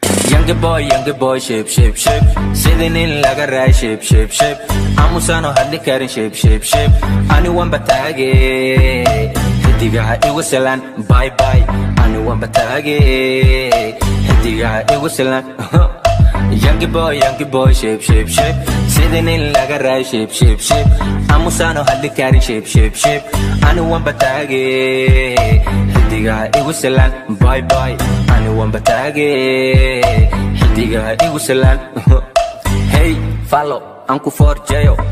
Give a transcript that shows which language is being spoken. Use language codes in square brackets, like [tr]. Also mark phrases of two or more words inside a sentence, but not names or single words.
[en] Young boy, young boy, ship, ship, ship. [so] Sidii nin laga raay, [en] ship, ship, ship. [so] Aamusano hadli karin, [en] ship, ship, ship. [so] Ani waan bataage, xidigaha igu salaan, [en] bye, bye. [so] Ani waan bataage, xidigaha igu salaan. [en] Young boy, young boy, ship, ship, ship. [so] Sidii nin laga raay, [en] ship, ship, ship. [so] Aamusano hadli karin, [en] ship, ship, ship. [so] Ani waan bataage, xidigaha igu salaan, [en] bye, bye. [so] Ani waan bataage, xidigaha igu salaan. Hey, follow, aan ku forjeeyo.